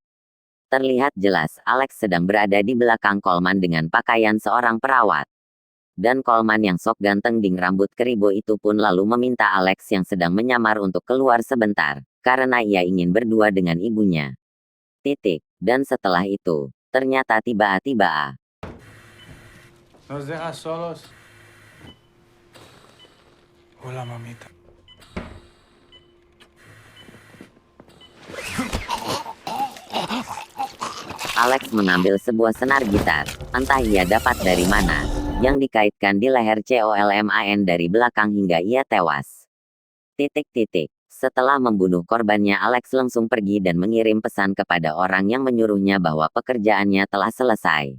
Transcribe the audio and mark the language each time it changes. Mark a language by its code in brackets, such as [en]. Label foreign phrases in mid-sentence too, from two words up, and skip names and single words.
[id] Terlihat jelas Alex sedang berada di belakang Coleman dengan pakaian seorang perawat. Dan Coleman yang sok ganteng ding rambut keribo itu pun lalu meminta Alex yang sedang menyamar untuk keluar sebentar, karena ia ingin berdua dengan ibunya. Dan setelah itu, ternyata tiba-tiba [es] Nos dejas solos. Hola, mamita. [id] Alex mengambil sebuah senar gitar, entah ia dapat dari mana, yang dikaitkan di leher Coleman dari belakang hingga ia tewas. Setelah membunuh korbannya, Alex langsung pergi dan mengirim pesan kepada orang yang menyuruhnya bahwa pekerjaannya telah selesai.